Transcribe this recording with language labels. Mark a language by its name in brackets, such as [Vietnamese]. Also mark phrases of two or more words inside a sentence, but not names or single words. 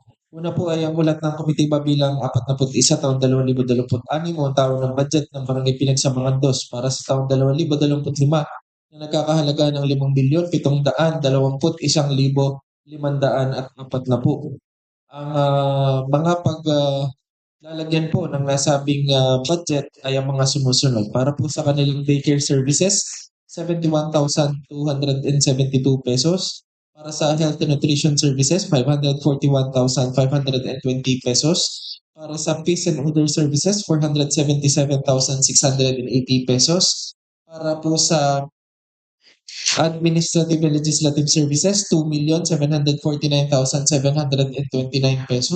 [Filipino] Una po ay ang ulat ng komitiba bilang 41 taong 2026 ang taon ng budget ng Barangay Pinagsabangan 2 para sa taong 2025 na nagkakahalaga ng 5,721,540. Ang mga lalagyan po ng nasabing budget ay ang mga sumusunod. Para po sa kanilang daycare services, 71,272 pesos. Para sa [English] health and nutrition services, [Filipino] 541,520 pesos. Para sa [English] peace and order services, [Filipino] 477,680 pesos. Para po sa [English] administrative and legislative services, [Filipino] 2,749,729 pesos.